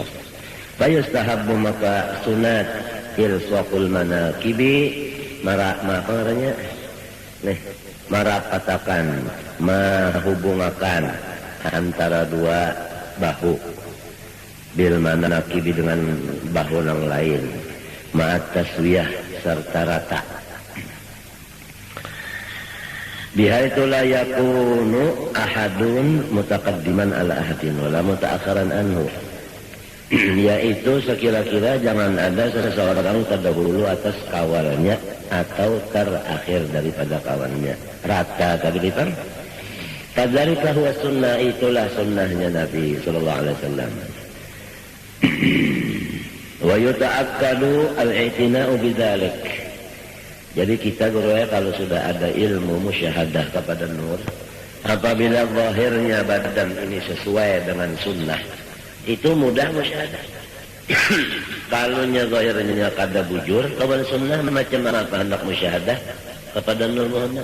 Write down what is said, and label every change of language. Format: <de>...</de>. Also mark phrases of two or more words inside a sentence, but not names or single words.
<ms>Fayustahabbu maka sunat</ms> <ar>إلصاق المناكب</ar> <ms>marapatakan menghubungkan antara dua bahu</ms> <ar>بالمناكب</ar> <ms>dengan bahu yang lain</ms> <ar>مع التسوية</ar> <ms>serta rata.</ms> <ar>بحيث لا يكون أحد متقدما على أحد ولا متأخرا عنه.</ar> <ms>Yaitu sekira-kira jangan ada seseorang terdahulu atas kawannya atau terakhir daripada kawannya. Rata tadi kan?</ms> <ar>كذلك هو سنة,</ar> <ms>itulah sunnahnya Nabi</ms> <ar>صلى الله عليه وسلم. ويتأكد الاعتناء بذلك.</ar> <id>Jadi kita guru kalau sudah ada ilmu musyahadah kepada nur, apabila zahirnya badan ini sesuai dengan sunnah, itu mudah musyahadah.</id> <bjn>Kalau zahirnya kada bujur kepada sunnah, macam mana hendak musyahadah kepada nur Muhammad?</bjn>